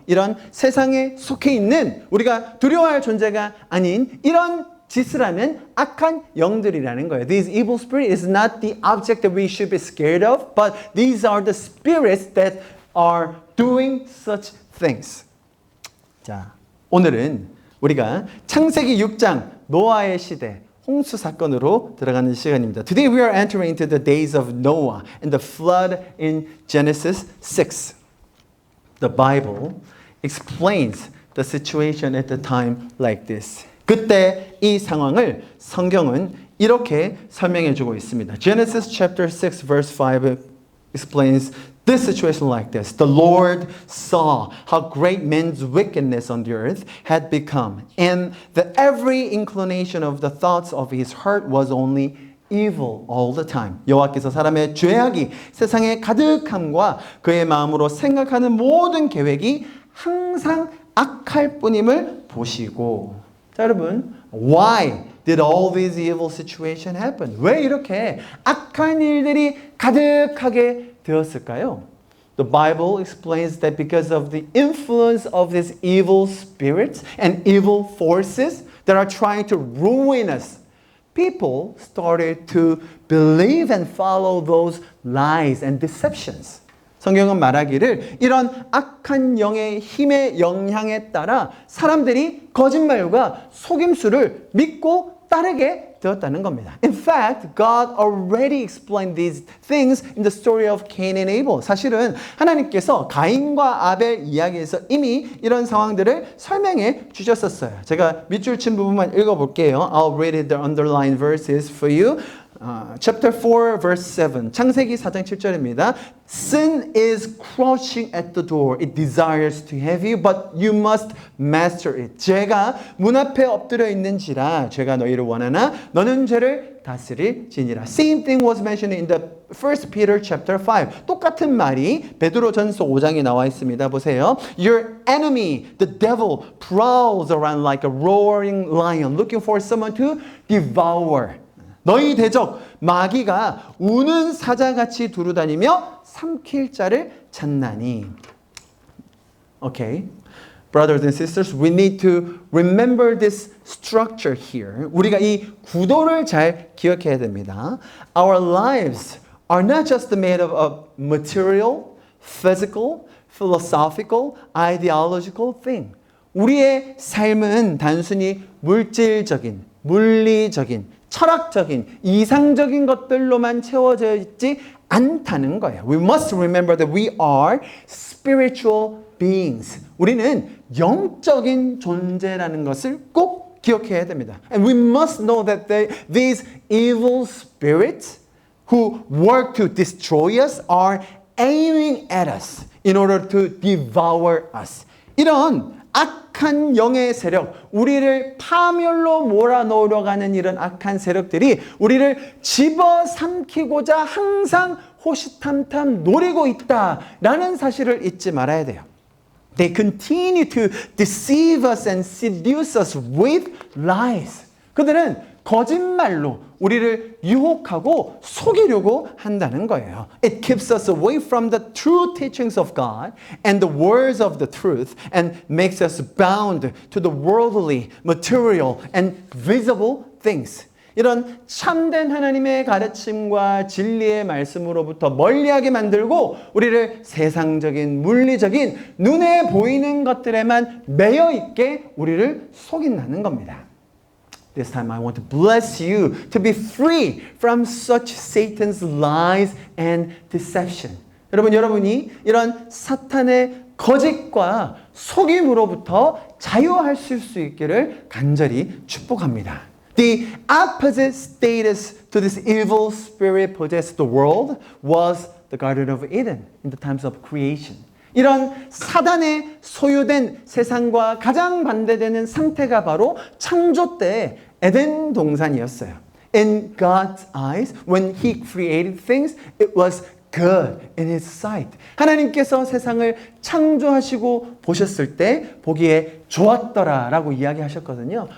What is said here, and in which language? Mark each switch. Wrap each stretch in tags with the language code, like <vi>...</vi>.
<ko>이런 세상에 속해 있는 우리가 두려워할 존재가 아닌 이런 짓을 하는 악한 영들이라는 거예요.</ko> <en>These evil spirit is not the object that we should be scared of, but these are the spirits that are doing such things.</en> <ko>자, 오늘은 우리가 창세기 6장 노아의 시대 홍수 사건으로 들어가는 시간입니다.</ko> <en>Today we are entering into the days of Noah and the flood in Genesis 6. The Bible explains the situation at the time like this.</en> <ko>그때 이 상황을 성경은 이렇게 설명해 주고 있습니다.</ko> <en>Genesis chapter 6 verse 5 explains this situation like this. The Lord saw how great men's wickedness on the earth had become, and that every inclination of the thoughts of his heart was only evil all the time.</en> <ko>여호와께서 사람의 죄악이 세상에 가득함과 그의 마음으로 생각하는 모든 계획이 항상 악할 뿐임을 보시고. 자, 여러분,</ko> <en>why did all these evil situations happen?</en> <ko>왜 이렇게 악한 일들이 가득하게 되었을까요?</ko> <en>The Bible explains that because of the influence of these evil spirits and evil forces that are trying to ruin us, people started to believe and follow those lies and deceptions.</en> <ko>성경은 말하기를 이런 악한 영의 힘의 영향에 따라 사람들이 거짓말과 속임수를 믿고 따르게 되었다는 겁니다.</ko> <en>In fact, God already explained these things in the story of Cain and Abel.</en> <ko>사실은 하나님께서 가인과 아벨 이야기에서 이미 이런 상황들을 설명해 주셨었어요. 제가 밑줄 친 부분만 읽어볼게요.</ko> <en>I'll read it, the underlined verses for you. Chapter 4, verse 7.</en> <ko>창세기 4장 7절입니다.</ko> <en>Sin is crouching at the door. It desires to have you, but you must master it.</en> <ko>죄가 문 앞에 엎드려 있는지라 죄가 너희를 원하나 너는 죄를 다스릴지니라.</ko> <en>Same thing was mentioned in the 1 Peter chapter 5.</en> <ko>똑같은 말이 베드로전서 5장에 나와 있습니다. 보세요.</ko> <en>Your enemy, the devil, prowls around like a roaring lion, looking for someone to devour.</en> <ko>너희 대적 마귀가 우는 사자같이 두루다니며 삼킬 자를 찾나니.</ko> <en>Okay. Brothers and sisters, we need to remember this structure here.</en> <ko>우리가 이 구도를 잘 기억해야 됩니다.</ko> <en>Our lives are not just made up of material, physical, philosophical, ideological thing.</en> <ko>우리의 삶은 단순히 물질적인, 물리적인, 철학적인, 이상적인 것들로만 채워져 있지 않다는 거예요.</ko> <en>We must remember that we are spiritual beings.</en> <ko>우리는 영적인 존재라는 것을 꼭 기억해야 됩니다.</ko> <en>And we must know that these evil spirits who work to destroy us are aiming at us in order to devour us.</en> <ko>이런 악한 영의 세력, 우리를 파멸로 몰아넣으려 가는 이런 악한 세력들이 우리를 집어삼키고자 항상 호시탐탐 노리고 있다라는 사실을 잊지 말아야 돼요.</ko> <en>They continue to deceive us and seduce us with lies.</en> <ko>그들은 거짓말로 우리를 유혹하고 속이려고 한다는 거예요.</ko> <en>It keeps us away from the true teachings of God and the words of the truth and makes us bound to the worldly, material and visible things.</en> <ko>이런 참된 하나님의 가르침과 진리의 말씀으로부터 멀리하게 만들고 우리를 세상적인, 물리적인, 눈에 보이는 것들에만 매여 있게 우리를 속인다는 겁니다.</ko> <en>This time I want to bless you to be free from such Satan's lies and deception.</en> <ko>여러분이 이런 사탄의 거짓과 속임으로부터 자유하실 수 있기를 간절히 축복합니다.</ko> <en>The opposite status to this evil spirit possessed the world was the Garden of Eden in the times of creation.</en> <ko>이런 사단의 소유된 세상과 가장 반대되는 상태가 바로 창조 때 에덴 동산이었어요.</ko> <en>In God's eyes, when He created things, it was good in His sight.</en> <ko>하나님께서 세상을 창조하시고 보셨을 때 보기에 좋았더라라고 이야기하셨거든요.</ko>